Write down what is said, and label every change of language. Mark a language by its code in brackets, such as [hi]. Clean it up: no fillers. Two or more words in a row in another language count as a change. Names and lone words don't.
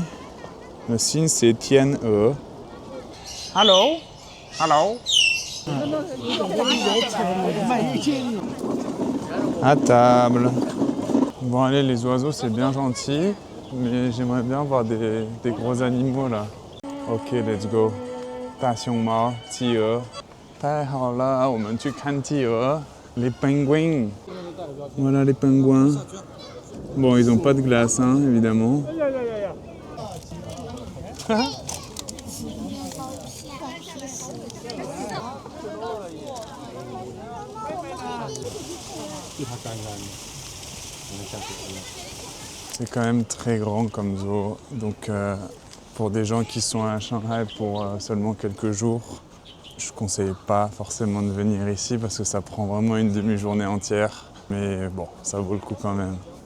[fr] Le cygne, c'est Tian-e. Hello. Hello. À table. Bon allez, les oiseaux, c'est bien gentil, mais j'aimerais bien voir des gros animaux là. [en] Ok, let's go. [zh] 大熊猫，企鹅。太好了，我们去看企鹅。 [fr] Les pingouins. Voilà les pingouins. Bon, ils n'ont pas de glace, hein, évidemment. C'est quand même très grand comme zoo, donc pour des gens qui sont à Shanghai pour seulement quelques jours, je ne conseille pas forcément de venir ici parce que ça prend vraiment une demi-journée entière, mais bon, ça vaut le coup quand même.